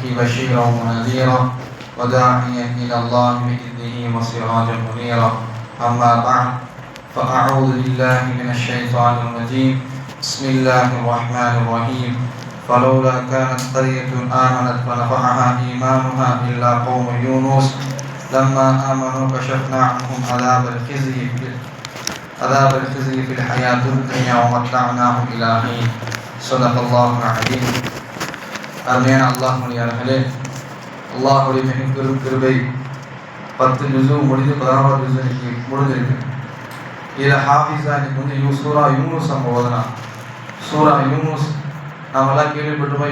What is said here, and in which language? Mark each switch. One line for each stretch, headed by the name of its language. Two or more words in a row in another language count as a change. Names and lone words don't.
Arabic: بشيرا ونذيرا وداعيا إلى الله بإذنه وسراجا منيرا أما بعد فأعوذ بالله من الشيطان الرجيم بسم الله الرحمن الرحيم فلولا كانت قرية آمنت فنفعها إيمانها إلا قوم يونس لما آمنوا كشفنا عنهم عذاب الخزي في الحياة الدنيا ومتعناهم إلى حين صدق الله العظيم.
Tamil: அருமையான அல்லாஹ்வுடையவர்களே, அல்லாஹ்வுடைய மிகப்பெரும் கிருபை 10 ஜுஸு முடிஞ்சு 11வது ஜுஸு இன்னைக்கு முடிஞ்சிருக்கு. இதில் ஹாஃபிஸா இன்னைக்கு சூரா யூனுஸ் நம்ம ஓதலாம். சூரா யூனுஸ் நாமெல்லாம் கேள்விப்பட்டிருப்போம்.